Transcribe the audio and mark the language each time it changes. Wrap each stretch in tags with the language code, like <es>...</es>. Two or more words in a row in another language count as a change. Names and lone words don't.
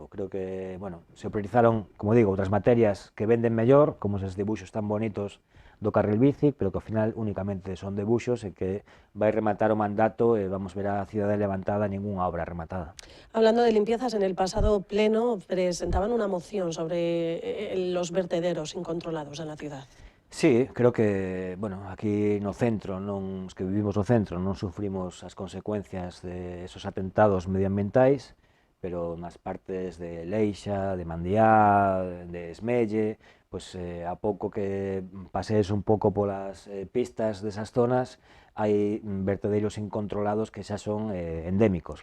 <es>Creo que, bueno,</es> <gl>se priorizaron, como digo, outras materias que venden mellor, como eses dibuixos tan bonitos do carril bici, pero que ao final únicamente son debuxos e que vai rematar o mandato e vamos ver a cidade levantada, ningunha obra rematada.</gl> <es>Hablando de limpiezas, en el pasado pleno presentaban una moción sobre los vertederos incontrolados en la ciudad. Sí, creo que, bueno,</es> <gl>aquí no centro, os que vivimos no centro, non sufrimos as consecuencias de esos atentados medioambientais, pero nas partes de Leixa, de Mandiá, de Esmelle, pois a pouco que pasees un pouco polas pistas desas zonas, hai vertedeiros incontrolados que xa son endémicos.</gl>